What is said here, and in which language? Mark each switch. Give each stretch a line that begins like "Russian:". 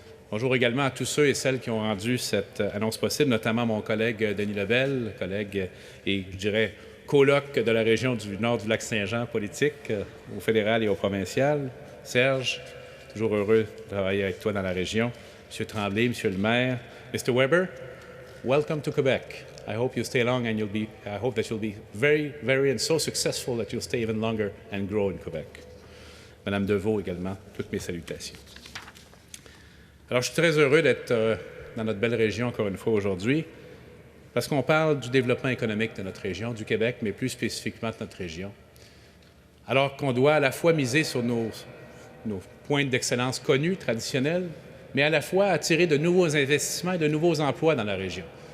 French: Bonjour également à tous ceux et celles qui ont rendu cette annonce possible, notamment mon collègue Denis Lebel, collègue et, je dirais, coloc de la région du nord du Lac-Saint-Jean politique, au fédéral et au provincial. Serge, toujours heureux de travailler avec toi dans la région. M. Tremblay, M. le maire. Mr.
English: Weber, welcome to Quebec. I hope you stay long and I hope that you'll be very, very and so successful that you'll stay even longer and grow in Quebec.
French: Madame Deveau également, toutes mes salutations. Alors, je suis très heureux d'être dans notre belle région encore une fois aujourd'hui, parce qu'on parle du développement économique de notre région, du Québec, mais plus spécifiquement de notre région. Alors qu'on doit à la fois miser sur nos points d'excellence connus, traditionnels, mais à la fois attirer de nouveaux investissements et de nouveaux emplois dans la région.